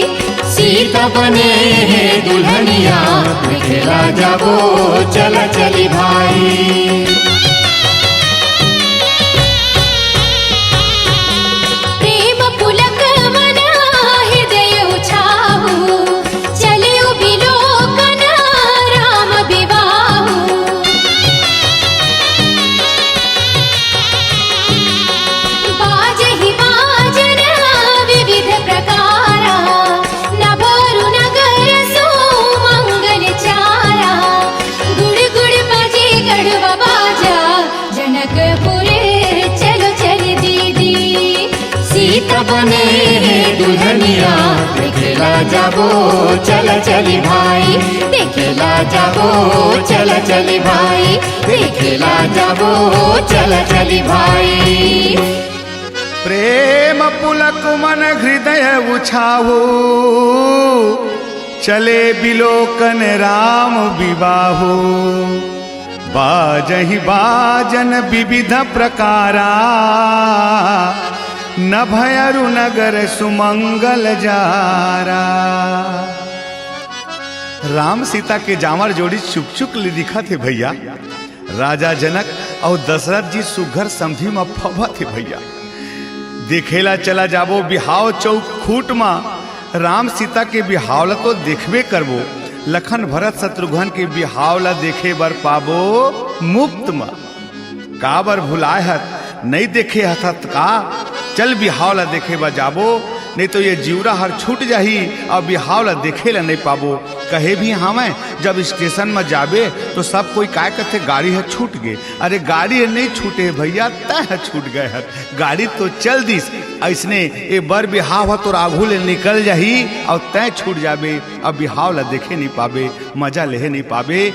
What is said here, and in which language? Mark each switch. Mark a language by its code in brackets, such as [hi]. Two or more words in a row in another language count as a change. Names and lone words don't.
[hne] सीता बने हे दुल्हनिया दिखला जाबो चल चली भाई। [awa] प्रेम पुलक मना हृदय उछाहु चले बिलोकन राम विवाहु। बाजहि बाजन विविध प्रकारा नभोरु नगर सुमंगल चारा। [hne] गुड़ गुड़ बाजे गढ़वा बाजा जनकपुरे चलो चल दीदी। सीता बने हे दुल्हनिया दिखला जाबो चल चली भाई। देखला जाबो चल चली भाई। दिखला जाबो चल चली भाई। [awa] प्रेम पुलक मन हृदय उछाहु चले बिलोकन राम विवाहु। बाजहि बाजन विविध प्रकारा न भयरु नगर सुमंगल जारा। [hne] राम सीता के जामर जोड़ी चुक चुक ले दिखा थे भैया। राजा जनक और दशरथ जी सुघर समझी में फवा थे भैया। देखेला चला जाबो बिहाव चौक खूट मा, राम सीता के बिहावला तो देखबे करबो, लखन भरत शत्रुघ्न के बिहावला देखे बर पाबो मुफ्त मा। काबर भुलाए हत नहीं देखे हथत का, चल बिहावला देखे बा जाबो, नहीं तो ये जीवरा हर छूट जाही और बिहावला देखे ला नहीं पाबो। कहे भी हमें जब स्टेशन में जाबे तो सब कोई काय कहते गाड़ी है छूट गए। अरे गाड़ी है नहीं छूटे भैया, तय छूट गए है, गाड़ी तो चल दिस ऐसने ए बर बिहाव तो आघू ले निकल जाही और तय छूट जाबे, अब बिहावला देखे नहीं पाबे, मजा ले नहीं पाबे।